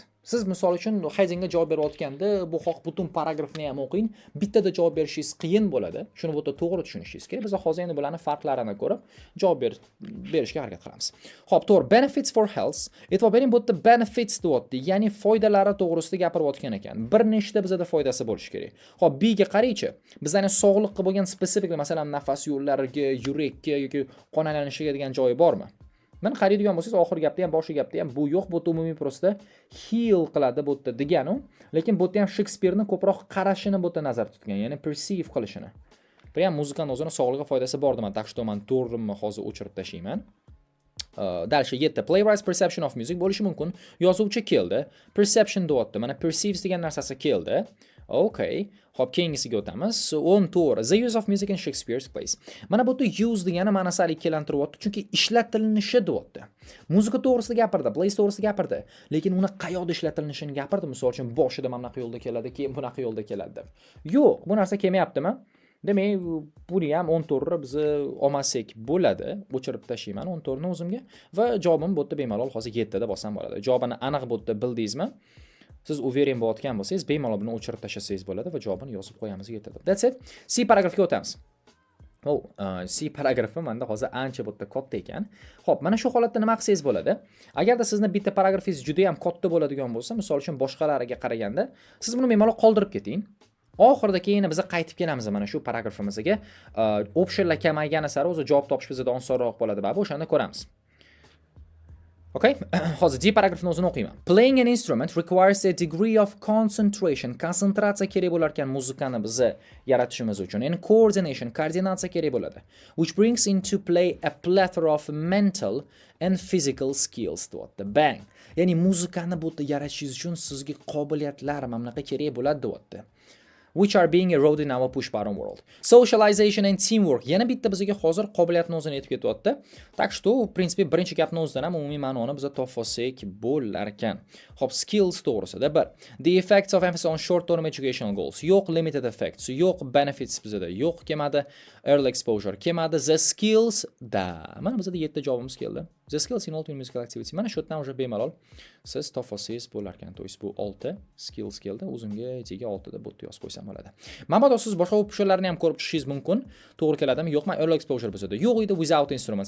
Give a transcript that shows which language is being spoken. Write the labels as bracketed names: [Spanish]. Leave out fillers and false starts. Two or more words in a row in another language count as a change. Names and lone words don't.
[Uzbek] Siz misol uchun headingga javob berayotganda bu xoh butun paragrafni ham o'qing, bittada javob berishingiz qiyin bo'ladi. Shuni bu yerda to'g'ri tushunishingiz kerak. Biz hozir endi bularning farqlarini ko'rib javob berishga harakat qilamiz. Xo'p, to'g'ri. [English] Benefits for health. [Uzbek] E'tibor bering, bu yerda benefits deyapti, ya'ni foydalari to'g'risida gapirayotgan ekan. Bir nechta bizda foydasi bo'lishi kerak. Xo'p, B ga qaraychi. Bizning sog'liqqa bo'lgan spesifik, masalan, nafas yo'llariga, yurakka yoki qon aylanishiga degan joyi bormi? Men qaraydigan bo'lsangiz, oxirgi gapda ham, boshqa gapda ham bu yo'q, bu umumiy prosta heal qiladi bu yerda degani, lekin bu yerda ham Shekspirni ko'proq qarashini bu yerda nazarda tutgan, ya'ni perceive qilishini. Bu ham muzikani o'zini sog'lig'iga foydasi bor deman. [Russian] Tak что [Uzbek] men to'g'rimi hozir o'chirib tashlayman. [English] Dalsha 7. Playwright's perception of music [Uzbek] bo'lishi mumkin. Yozuvchi keldi, perception deyapti. Mana perceives degan narsasi keldi. Okay. Xo'p, keyingisiga o'tamiz. 14. [English] The use of music in Shakespeare's plays. [Uzbek] Mana bu yerda use degani ma'nosi ikkilantiryapti, chunki ishlatilishi deyapti. Muzika to'g'risida gapirdi, plays to'g'risida gapirdi, lekin uni qayoqda ishlatilishini gapirdi. Misol uchun boshida mana bunaqa yo'lda keladi, keyin bunaqa yo'lda keladi deb. Yo'q, bu narsa kelmayaptimi? Demak, buni ham 14 bizni olmasak bo'ladi. O'chirib tashlayman 14 ni o'zimga va javobim bu yerda bemalol hozir 7 da bosam bo'ladi. Javobini aniq bu yerda bildingizmi? Siz uveren bo'layotgan bo'lsangiz, bemalol buni o'chirib tashlasangiz bo'ladi va javobini yozib qo'yamiz 7 da. [English] That's it. [Uzbek] C paragrafga o'tamiz. C paragrafi menda hozir ancha bu yerda katta ekan. Xo'p, mana shu holatda nima qilsangiz bo'ladi? Agarda sizni bitta paragrafingiz juda ham katta bo'ladigan bo'lsa, misol uchun boshqalariga qaraganda, siz buni bemalol qoldirib keting. Oxirida keyin biz qaytib kelamiz mana shu paragrafimizga. Optionlar kamaygani sari o'zi javob topish bizda osonroq bo'ladi, ba'zi o'shanda ko'ramiz. Okay? Hozir D paragrafini o'zini o'qiyman. [English] Playing an instrument requires a degree of concentration. [Uzbek] Konsentratsiya kerak bo'lar ekan muzikani bizni yaratishimiz uchun. [English] And coordination, [Uzbek] koordinatsiya kerak bo'ladi. [English] Which brings into play a plethora of mental and physical skills deyapti. Bang. [Uzbek] Ya'ni muzikani bu yerda yaratishingiz uchun sizga qobiliyatlar mana bunaqa kerak bo'ladi deyapti. [English] Which are being eroded in our push button world. Socialization and teamwork. [Uzbek] Yana bitta bizga hozir qobiliyatni o'zini aytib ketyapti. [Russian] Tak что, в принципе, [Uzbek] birinchi gapni o'zidan ham umumiy ma'noni biz topolsak bo'lar ekan. Xo'p, skills to'g'risida bir. [English] The effects of emphasis on short-term educational goals. [Uzbek] Yo'q [English] limited effects, [Uzbek] yo'q benefits bizda, yo'q kelmadi. [English] Early exposure [Uzbek] kelmadi. [English] The skills da. [Uzbek] Mana bizda 7 javobimiz keldi. [English] The skills involved in musical activity. [Uzbek] Mana shu yerdan уже bemalol siz topolsangiz bo'lar ekan. [Russian] To есть [Uzbek] bu 6 skills keldi. O'zimga etiga 6 da bu yerda yozib qo'ysam bo'ladi. Mabodo siz boshqa optionlarni ham ko'rib chiqishingiz mumkin. To'g'ri keladimi? Yo'qmi? [English] Early exposure [Uzbek] bizda. Yo'q edi [English] without instruments.